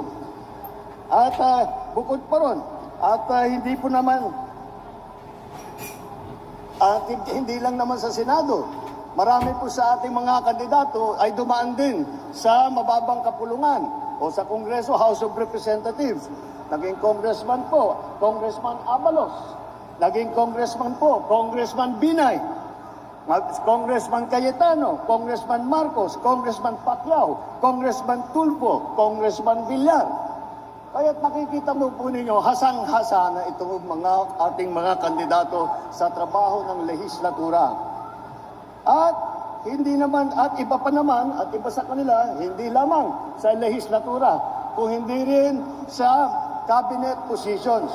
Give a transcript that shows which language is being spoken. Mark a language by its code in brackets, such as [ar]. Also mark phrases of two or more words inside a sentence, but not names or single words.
[tl] At bukod pa ron, hindi po naman, hindi lang naman sa Senado, marami po sa ating mga kandidato ay dumaan din sa mababang kapulungan o sa Kongreso, House of Representatives. Naging congressman po, Congressman Abalos. Naging congressman po, Congressman Binay. Congressman Cayetano, Congressman Marcos, Congressman Pacquiao, Congressman Tulfo, Congressman Villar. Kaya't nakikita mo po ninyo, hasang-hasa na itong ating mga kandidato sa trabaho ng lehislatura. At hindi naman, at iba pa naman, at iba sa kanila, hindi lamang sa lehislatura, kung hindi rin sa [en] cabinet positions.